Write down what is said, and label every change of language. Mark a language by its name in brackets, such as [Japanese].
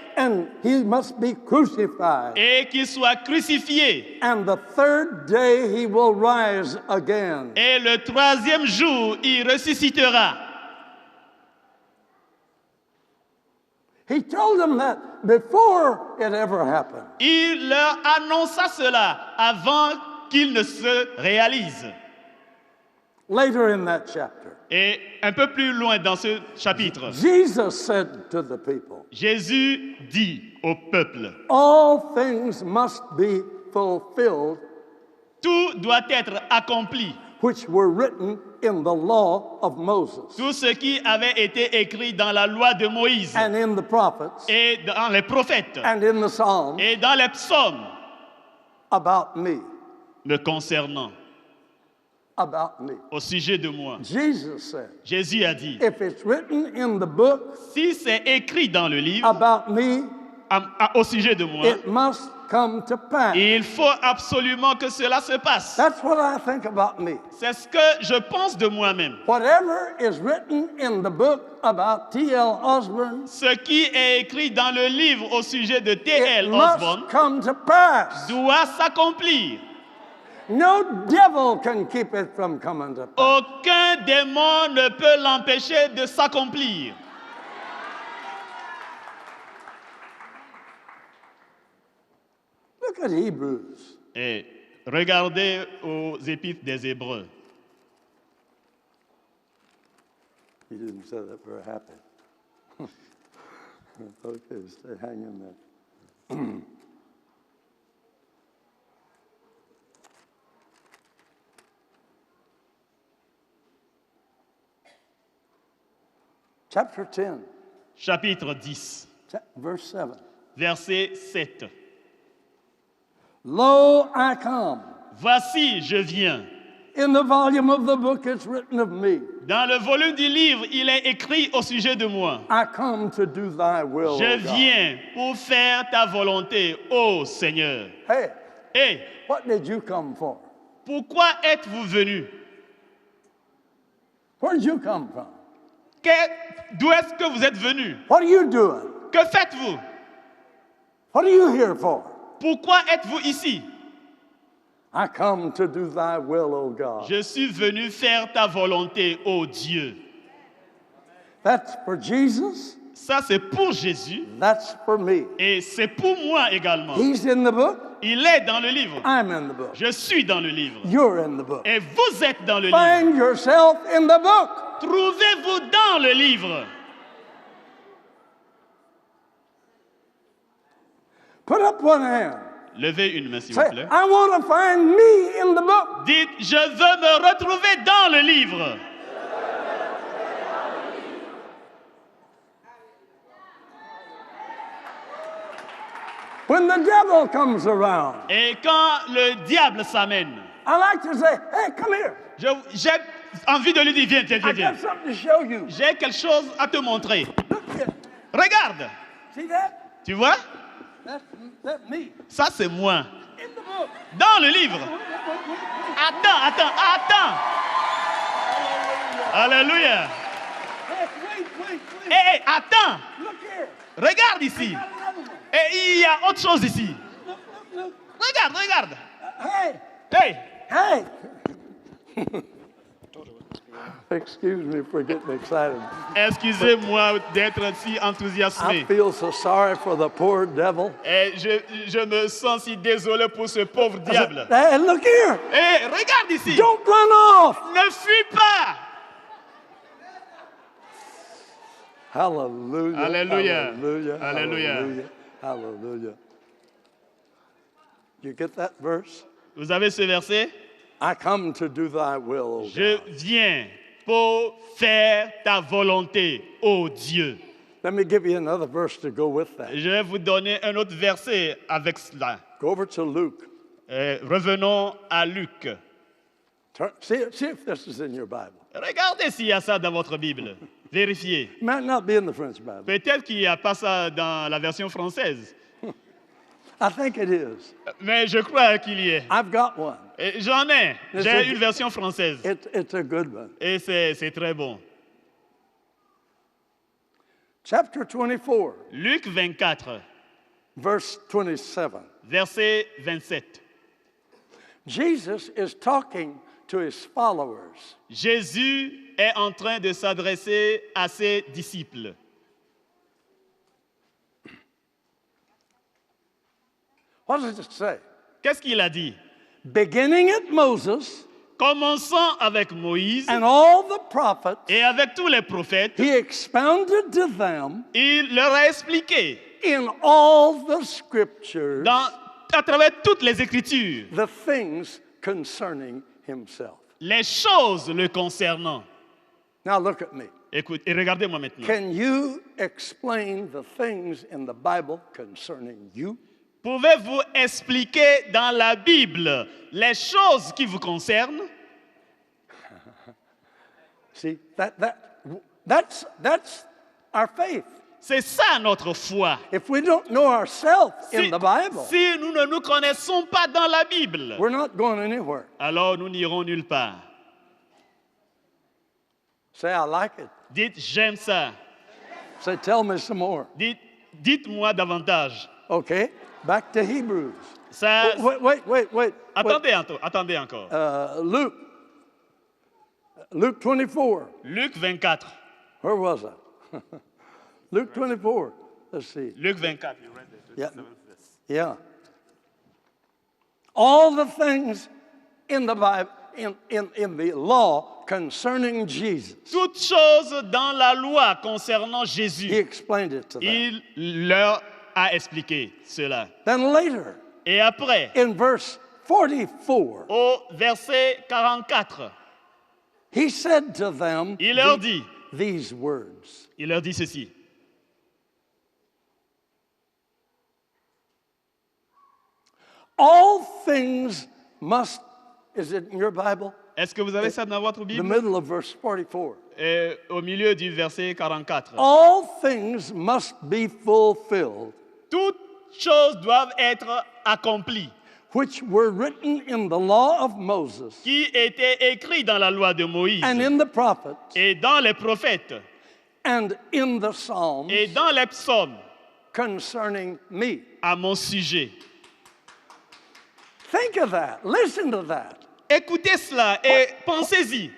[English] And he must be crucified. [French] et qu'il soit crucifié. [English] And the third day he will rise again. [French] Et le troisième jour, il ressuscitera. [English] He told them that before it ever happened. [French] Il leur annonça cela avant qu'il ne se réalise. [English] Later in that chapter, [French] Et un peu plus loin dans ce chapitre, [English] Jesus said to the people, [French] Jésus dit au peuple, [English] all things must be fulfilled [French] tout doit être accompli. [English] which were written in the law of Moses [French] Tout ce qui avait été écrit dans la loi de Moïse [English] and in the prophets [French] et dans les prophètes [English] and in the Psalms [French] et dans les psaumes [English] about me. [French] me concernant, [English] About me. [French] au sujet de moi. [English] Jesus said, [French] Jésus a dit, [English] if it's written in the book [French] si c'est écrit dans le livre [English] about me, [French] au sujet de moi, [English] it must come to pass. [French] il faut absolument que cela se passe. [English] That's what I think about me. [French] C'est ce que je pense de moi-même. [English] Whatever is written in the book about T.L. Osborne, [French] Ce qui est écrit dans le livre au sujet de [English] it [French] T.L. Osborne [English] must come to pass. [French] doit s'accomplir. [English] No devil can keep it from coming to pass. [French] Aucun démon ne peut l'empêcher de s'accomplir. [English] Look at Hebrews. [French] Et regardez aux épîtres des Hébreux. [English] He didn't say that very happy. Okay, stay hanging there. Chapter 10, [French] Chapitre 10, [English] verse 7. [French] verset 7. [English] Lo, I come. [French] Voici, je viens. [English] In the volume of the book it's written of me. [French] Dans le volume du livre, il est écrit au sujet de moi. [English] I come to do thy will, [French] Je [English] O God. [French] viens pour faire ta volonté, ô Seigneur. [English] Hey, [French] Et [English] what did you come for? [French] pourquoi êtes-vous venus? [English] Where did you come from? [French] D'où est-ce que vous êtes venus? [English] What are you doing? [French] Que faites-vous? [English] What are you here for? [French] Pourquoi êtes-vous ici? [English] I come to do thy will, O God. [French] Je suis venu faire ta volonté, ô Dieu. [English] That's for Jesus. [French] Ça, c'est pour Jésus [English] That's for me. [French] et c'est pour moi également. [English] He's in the book. [French] Il est dans le livre. [English] I'm in the book. [French] Je suis dans le livre. [English] You're in the book. [French] Et vous êtes dans le livre. [English] Find yourself in the book. [French] Trouvez-vous dans le livre. [English] Put up one hand. [French] Levez une main, s'il vous [English] Say, [French] plaît. [English] I want to find me in the book. [French] Dites, je veux me retrouver dans le livre. [English] When the devil comes around, [French] Et quand le diable s'amène, [English] I like to say, hey, come here. [French] j'ai envie de lui dire, viens, viens, [English] I [French] viens, [English] got [French] viens. [English] something to show you. [French] J'ai quelque chose à te montrer. [English] Look here. [French] Regarde, [English] See that? [French] tu vois? [English] That's me. [French] Ça, c'est moi. [English] In the book. [French] Dans le livre. Attends. Alléluia. [English] Wait. [French] Hé, attends. [English] Look here. [French] Regarde ici. [English] Got another one. [French] Et il y a autre chose ici. [English] Look. [French] Regarde. Hey. Hey, [English] Excuse me for getting excited. [French] excusez-moi d'être si [English] I [French] enthousiasmé. [English] feel so sorry for the poor devil. [French] Et je me sens si désolé pour ce pauvre diable. [English] Hey, look here. [French] Hé, regarde ici. [English] Don't run off. [French] Ne fuis pas. Hallelujah. Hallelujah. Hallelujah. Hallelujah. Hallelujah. Hallelujah. [English] You get that verse? [French] Vous avez ce verset? [English] I come to do thy will, O [French] Je [English] God. [French] viens pour faire ta volonté, ô Dieu. [English] Let me give you another verse to go with that. [French] Je vais vous donner un autre verset avec cela. [English] Go over to Luke [French] Revenons à Luc, [English] See if this is in your Bible. [French] Regardez s'il y a ça dans votre Bible. Vérifiez. [English] It might not be in the French Bible. [French] Peut-être qu'il n'y a pas ça dans la version française. [English] I think it is. [French] Mais je crois qu'il y est. [English] I've got one. [French] Et j'en ai. J'ai une version française. [English] It's a good one. [French] Et c'est très bon. [English] Chapter 24, [French] Luc 24, [English] verse 27. [French] verset 27. [English] Jesus is talking to his followers. [French] Jésus est en train de s'adresser à ses disciples. [English] What does it say? [French] Qu'est-ce qu'il a dit? [English] Beginning at Moses [French] Commençons avec Moïse [English] and all the prophets, [French] et avec tous les prophètes. [English] he expounded to them [French] Il leur a expliqué [English] in all the scriptures [French] à travers toutes les Écritures [English] the things concerning himself. [French] les choses le concernant. [English] Now look at me. [French] Écoute, et regardez-moi maintenant. [English] Can you explain the things in the Bible concerning you? [French] Pouvez-vous expliquer dans la Bible les choses qui vous concernent? [English] See, that's our faith. [French] C'est ça notre foi. [English] If we don't know ourselves in the Bible, [French] Si nous ne nous connaissons pas dans la Bible, [English] we're not going anywhere. [French] alors nous n'irons nulle part. [English] Say, I like it. [French] Dites, j'aime ça. [English] Say, tell me some more. [French] Dites-moi davantage. [English] Okay, back to Hebrews. [French] Ça, [English] Wait. [French] attendez encore. [English] Luke 24. [French] Luc 24. [English] Where was I? Luke 24. Let's see. Luc 24. You read the 27th verse. Yeah. All the things in the Bible, in the law concerning Jesus. [French] Toutes choses dans la loi concernant [English] He [French] Jésus. [English] explained it to them. [French] Il leur a expliqué cela. [English] Then later, [French] Et après, [English] in verse 44, [French] au verset 44, [English] he said to them [French] il leur dit [English] these words. All things must, is it in your Bible? [French] Est-ce que vous avez ça dans votre [English] The [French] Bible? [English] middle of verse 44. [French] Au milieu du verset 44. [English] All things must be fulfilled, [French] Toutes choses doivent être accomplies, [English] which were written in the law of Moses [French] qui étaient écrites dans la loi de Moïse [English] and in the prophets [French] et dans les prophètes [English] and in the Psalms [French] et dans les psaumes [English] concerning me. [French] à mon sujet. [English] Think of that. Listen to that. [French] Écoutez cela et pensez-y.